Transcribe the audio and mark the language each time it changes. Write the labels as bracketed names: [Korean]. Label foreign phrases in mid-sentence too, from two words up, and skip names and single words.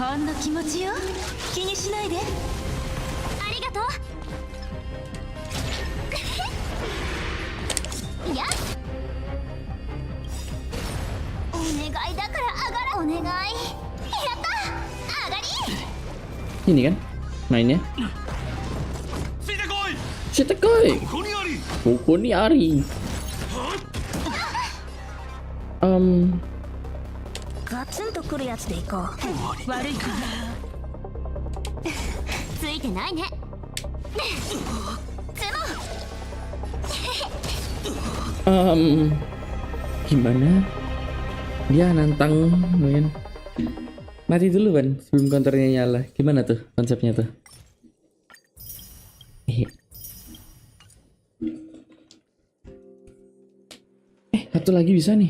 [Japanese] ほんの気持ちよ。気にしないで。ありがとう。やっ。お願いだから上がら。お願い。やった。上がり。 [Indonesian] Ini kan mainnya. [Japanese] ついてこい。 Shitakoi. ここにあり。ここにあり. ガツンとくるやつでいこう。悪いか。ついてないね。 [Indonesian] Gimana? Dia nantang, mungkin. Mati dulu Ban, sebelum counternya nyala. Gimana tuh konsepnya tuh? Satu lagi bisa nih.